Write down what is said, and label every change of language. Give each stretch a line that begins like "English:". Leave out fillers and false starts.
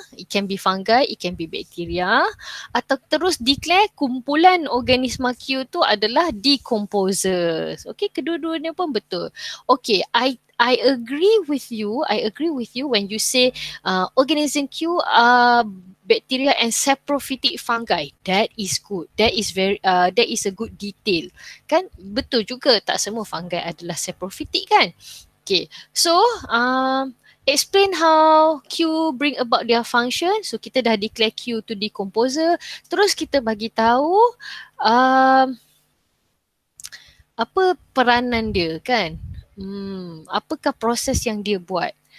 English: It can be fungi, it can be bacteria.
Malay: Atau terus declare kumpulan organisma Q tu adalah decomposers. Okay, kedua-duanya pun betul.
English: Okay, I agree with you when you say organism Q are bacteria and saprophytic fungi. That is good. That is a good detail.
Malay: Kan betul juga, tak semua fungi adalah saprophytic kan.
English: Okay, so explain how Q bring about their function.
Malay: So kita dah declare Q to decomposer. Terus kita bagi tahu apa peranan dia kan. Apakah proses yang dia buat.